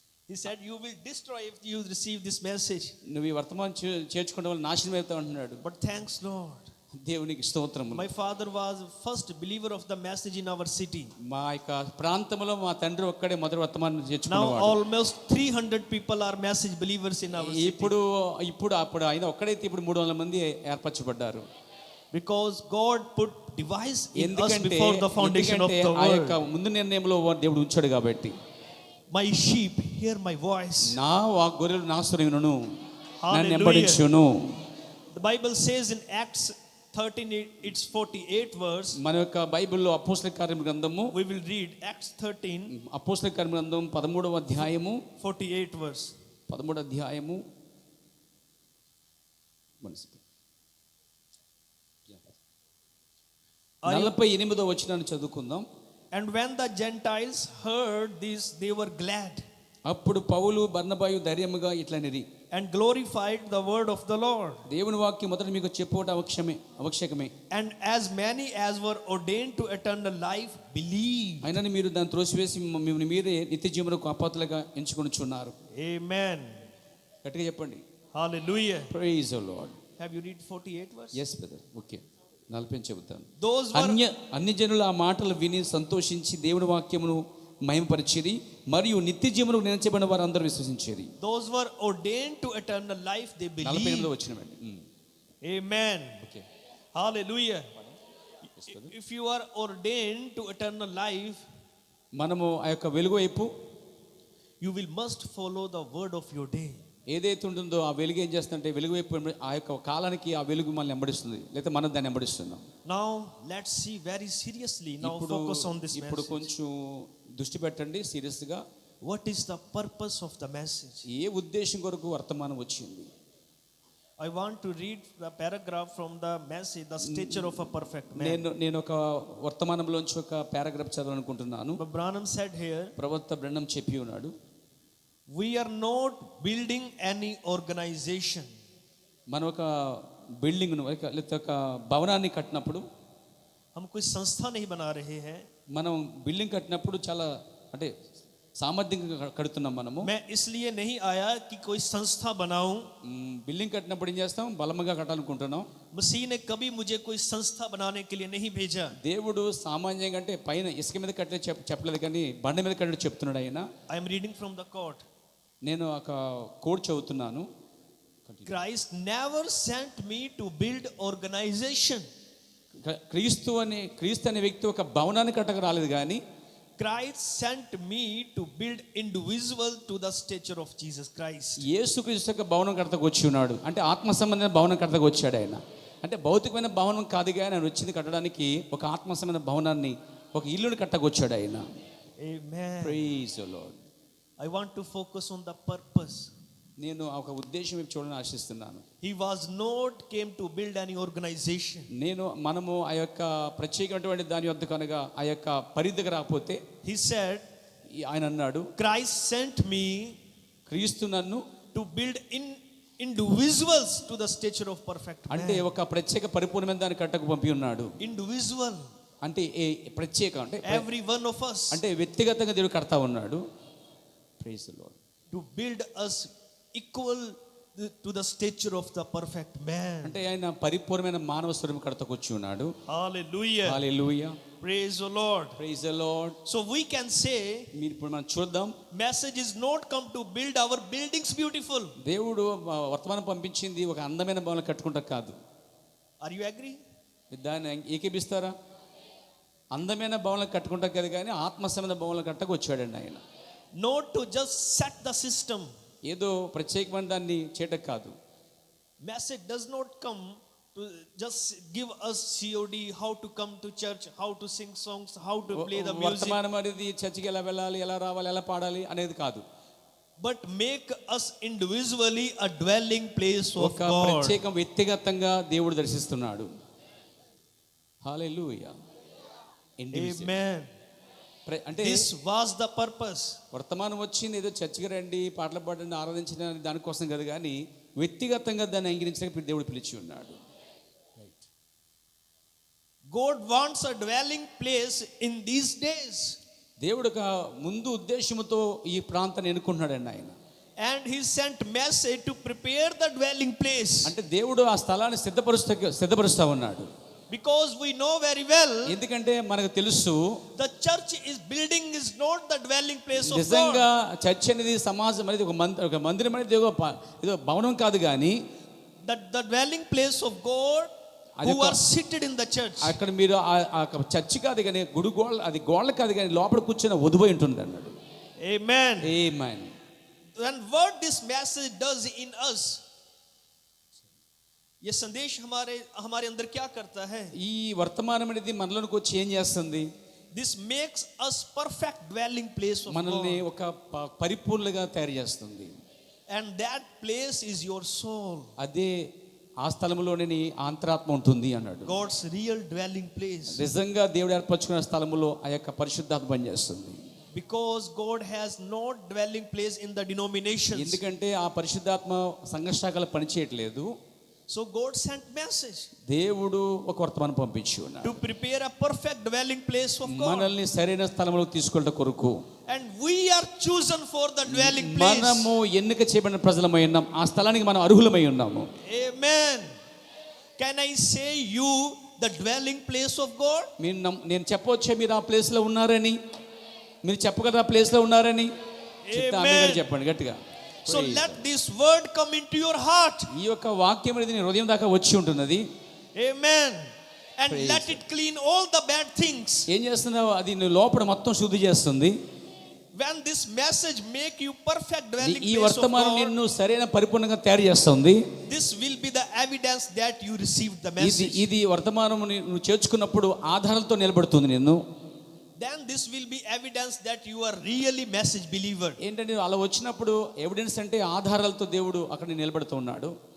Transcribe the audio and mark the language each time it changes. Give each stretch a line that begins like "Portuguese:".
English: He said you will destroy if you receive this message.
Telugu: నువ్వు ఈ వర్తమానం చేర్చుకునే వాళ్ళు నాశనం అవుతావు అంటున్నాడు.
English: But thanks Lord,
Telugu: దేవునికి స్తోత్రము.
English: my father was first believer of the message in our city.
Telugu: మా యొక్క ప్రాంతంలో మా తండ్రి ఒక్కడే మొదటి వర్తమానం చేర్చుకున్నాడు.
English: Now almost 300 people are message believers in our city.
Telugu: ఇప్పుడు ఆయన ఒక్కడైతే ఇప్పుడు 300 మంది ఏర్పరచబడ్డారు.
English: Because God put device in us before the foundation of the
Telugu: world. ఆ యొక్క
English: world.
Telugu: ముందు నిర్ణయంలో దేవుడు ఉంచాడు కాబట్టి.
English: My sheep hear my voice.
Telugu: నా గొర్రెలు నా స్వరం వినును, నన్ను వెంబడించును.
English: The Bible says in Acts 13, it's 48 verse.
Telugu: మన యొక్క బైబిల్లో అపోస్తల కార్యముల గ్రంథము,
English: we will read Acts 13,
Telugu: అపోస్తల కార్యముల గ్రంథం 13వ అధ్యాయము
English: 48 verse.
Telugu: 13వ అధ్యాయము 48వ వచనాన్ని చదువుకుందాం.
English: And when the Gentiles heard this, they were glad.
Telugu: అప్పుడు పౌలు బర్నబాయు ధైర్యముగా ఇట్లనిరి,
English: and glorified the word of the Lord.
Telugu: దేవుని వాక్యం మొదట మీకు చెప్పుట అవశ్యకమే.
English: And as many as were ordained to eternal life believed.
Telugu: అయినని మీరు దాన్ని త్రోసివేసి మిమ్మల్ని మీరే నిత్య జీవమునకు అపాత్రులుగా ఎంచుకొనుచున్నారు.
English: Amen.
Telugu: గట్టిగా చెప్పండి.
English: Hallelujah. Praise the Lord. Have you read 48 verse? Yes brother. Okay.
Telugu: 40 చెబుతాను. అన్య జనుల ఆ మాటలు విని సంతోషించి దేవుని వాక్యమును మహిమపరిచిరి మరియు నిత్య జీవమునకు నిలిచబడిన వారు అందరూ విశ్వసించిరి.
English: Those were ordained to eternal life, they believed.
Telugu: 48లో వచ్చినవండి.
English: Amen. Okay. Hallelujah. If you are ordained to eternal life,
Telugu: మనము ఆ యొక్క వెలుగు వైపు,
English: you will must follow the word of your day.
Telugu: ఏదైతే ఉంటుందో ఆ వెలుగు ఏం చేస్తుందంటే వెలుగు వైపు ఆ యొక్క కాలానికి ఆ వెలుగు మనల్ని వెంబడిస్తుంది, లేకపోతే మనం దాన్ని వెంబడిస్తున్నాం.
English: Now let's see very seriously. Now focus on this message.
Telugu: ఇప్పుడు కొంచెం దృష్టి పెట్టండి సీరియస్ గా.
English: What is the purpose of the message?
Telugu: ఏ ఉద్దేశం కొరకు వర్తమానం వచ్చింది?
English: I want to read the paragraph from the message, the stature of a perfect man.
Telugu: నేను ఒక వర్తమానంలోంచి ఒక paragraph చదవాలనుకుంటున్నాను.
English: But Branham said here,
Telugu: ప్రవక్త బ్రహ్నం చెప్పి ఉన్నాడు,
English: we are not building any organization.
Telugu: మనం ఒక బిల్డింగ్ను లేకపోతే ఒక భవనాన్ని కట్టినప్పుడు,
Hindi: हम कोई संस्था नहीं बना रहे हैं.
Telugu: మనం బిల్డింగ్ కట్టినప్పుడు చాలా అంటే సామర్థ్యంగా కడుతున్నాం మనము.
Hindi: मैं इसलिए नहीं आया कि कोई संस्था बनाऊं.
Telugu: బిల్డింగ్ కట్టినప్పుడు ఏం చేస్తాం, బలంగా కట్టాలనుకుంటున్నాం.
Hindi: मसीह ने कभी मुझे कोई संस्था बनाने के लिए नहीं भेजा.
Telugu: దేవుడు సామాన్యంగా అంటే పైన ఇసుక మీద కట్టే చెప్పలేదు, కానీ బండ మీద కట్టే చెప్తున్నాడు ఆయన.
English: I am reading from the court.
Telugu: నేను ఒక కోడ్ చదువుతున్నాను.
English: Christ never sent me to build organization.
Telugu: క్రీస్తు అనే వ్యక్తి ఒక భవనాన్ని కట్టక రాలేదు, కానీ
English: Christ sent me to build individual to the stature of Jesus Christ.
Telugu: యేసుక్రీస్తు యొక్క భవనం కడతకు వచ్చి ఉన్నాడు. అంటే ఆత్మ సంబంధమైన భవనం కడతకు వచ్చాడు ఆయన. అంటే భౌతికమైన భవనం కాదుగా ఆయన వచ్చింది కట్టడానికి, ఒక ఆత్మ సంబంధమైన భవనాన్ని, ఒక ఇల్లుని కట్టకు వచ్చాడు ఆయన.
English: Amen. Praise the Lord. I want to focus on the purpose.
Telugu: నేను ఒక ఉద్దేశం వైపు చూడాలని ఆశిస్తున్నాను.
English: He was not came to build any organization.
Telugu: మనము ఆ యొక్క ప్రత్యేకమైనటువంటి దాని వద్ద కనుక ఆ యొక్క పరిధికి రాకపోతే,
English: He said,
Telugu: ఆయన అన్నాడు,
English: Christ sent me
Telugu: క్రీస్తు నన్ను
English: to build individuals to the stature of perfect man.
Telugu: అంటే ఒక ప్రత్యేక పరిపూర్ణమైన దాన్ని కట్టకు పంపి ఉన్నాడు.
English: Individual
Telugu: అంటే ప్రత్యేక అంటే
English: every one of us.
Telugu: అంటే వ్యక్తిగతంగా దేవుడు కడతా ఉన్నాడు.
English: Praise the Lord. To build us equal to the stature of the perfect man.
Telugu: అంటే ఆయన పరిపూర్ణమైన మానవ స్వరూపం కడతకు వచ్చి ఉన్నాడు.
English: Hallelujah. Hallelujah. Praise the Lord. Praise the Lord. So we can say,
Telugu: మీరు ఇప్పుడు మనం చూద్దాం,
English: message is not come to build our buildings beautiful.
Telugu: దేవుడు వర్తమానం పంపించింది ఒక అందమైన భవనం కట్టుకుంటా కాదు.
English: Are you agree?
Telugu: దాన్ని ఏకీపిస్తారా? అందమైన భవనం కట్టుకుంటా కాదు, కానీ ఆత్మ సంబంధ భవనం కట్టకు వచ్చాడండి ఆయన.
English: Not to just set the system.
Telugu: ఏదో ప్రత్యేకమైన దాన్ని చేయటం కాదు.
English: Message does not come to just give us COD, how to come to church, how to sing songs, how to play the music.
Telugu: వర్తమానం అనేది చర్చికి ఎలా వెళ్ళాలి, ఎలా రావాలి, ఎలా పాడాలి అనేది కాదు.
English: But make us individually a dwelling place of
Telugu: ఒక
English: God.
Telugu: ప్రత్యేక వ్యక్తిగతంగా దేవుడు దర్శిస్తున్నాడు. హల్లెలూయా.
English: Amen.
Telugu: అంటే
English: This was the purpose.
Telugu: వర్తమానం వచ్చింది ఏదో చర్చికి రండి, పాటలు పాడండి, ఆరాధించిన దానికోసం కాదు, కానీ వ్యక్తిగతంగా దాన్ని అంగీకరించడానికి దేవుడు పిలిచి ఉన్నాడు.
English: God wants a dwelling place in these days.
Telugu: దేవుడు ఒక ముందు ఉద్దేశంతో ఈ ప్రాంతాన్ని ఎన్నుకుంటున్నాడండి ఆయన.
English: And he sent message to prepare the dwelling place.
Telugu: అంటే దేవుడు ఆ స్థలాన్ని సిద్ధపరుస్తా ఉన్నాడు.
English: Because we know very well,
Telugu: ఎందుకంటే మనకు తెలుసు,
English: the church building is not the dwelling place of
Telugu: నిజంగా
English: God.
Telugu: చర్చ్ అనేది, సమాజం అనేది, ఒక మందిరం అనేది ఏదో భవనం కాదు, కానీ
English: The dwelling place of God who are seated in the church.
Telugu: అక్కడ మీరు ఆ చర్చ్ కాదు కానీ గుడి గోడ, అది గోడలు కాదు కానీ లోపల కూర్చొని వధువై ఉంటుంది అన్నాడు.
English: Amen.
Telugu: Amen.
English: And what this message does in us,
Hindi: ये संदेश हमारे अंदर क्या करता है?
Telugu: ఈ వర్తమానం అనేది మనలోకి వచ్చి ఏం చేస్తుంది?
English: This makes us perfect dwelling place of
Telugu: మనల్ని
English: God.
Telugu: ఒక పరిపూర్ణంగా తయారు చేస్తుంది.
English: And that place is your soul.
Telugu: అదే ఆ స్థలంలోనే నీ అంతరాత్మ ఉంటుంది అన్నాడు.
English: God's real dwelling place.
Telugu: నిజంగా దేవుడు ఏర్పరచుకున్న స్థలములో ఆ యొక్క పరిశుద్ధాత్మ పనిచేస్తుంది.
English: Because God has no dwelling place in the denominations.
Telugu: ఎందుకంటే ఆ పరిశుద్ధాత్మ సంఘ శాఖలు పనిచేయట్లేదు.
English: So God sent message
Telugu: దేవుడు ఒక వర్తమానం పంపించి ఉన్నాడు,
English: to prepare a perfect dwelling place of God.
Telugu: మనల్ని సరైన స్థలంలోకి తీసుకెళ్ళట కొరకు.
English: And we are chosen for the dwelling place.
Telugu: మనము ఎన్నిక చేయబడిన ప్రజలమై ఉన్నాం, ఆ స్థలానికి మనం అర్హులమై ఉన్నాము.
English: Amen. Can I say you the dwelling place of God?
Telugu: నేను చెప్పవచ్చే మీరు ఆ ప్లేస్ లో ఉన్నారని? మీరు చెప్పగలరా ఆ ప్లేస్ లో ఉన్నారని? చెప్పండి గట్టిగా.
English: So let this word come into your heart.
Telugu: ఈ యొక్క వాక్యం అనేది నీ హృదయం దాకా వచ్చి ఉంటున్నది.
English: Amen. And let it clean all the bad things.
Telugu: ఏం చేస్తున్నావు? అది నీ లోపల మొత్తం శుద్ధి చేస్తుంది.
English: When this message make you perfect dwelling
Telugu: ఈ
English: place of
Telugu: వర్తమానం
English: God,
Telugu: నిన్ను సరైన పరిపూర్ణంగా తయారు చేస్తుంది.
English: this will be the evidence that you received the message.
Telugu: ఇది వర్తమానం నువ్వు చేర్చుకున్నప్పుడు ఆధారాలతో నిలబడుతుంది నిన్ను.
English: Then this will be evidence that you are really message believer.
Telugu: ఏంటంటే అలా వచ్చినప్పుడు ఎవిడెన్స్ అంటే ఆధారాలతో దేవుడు అక్కడ నిలబడుతూ ఉన్నాడు.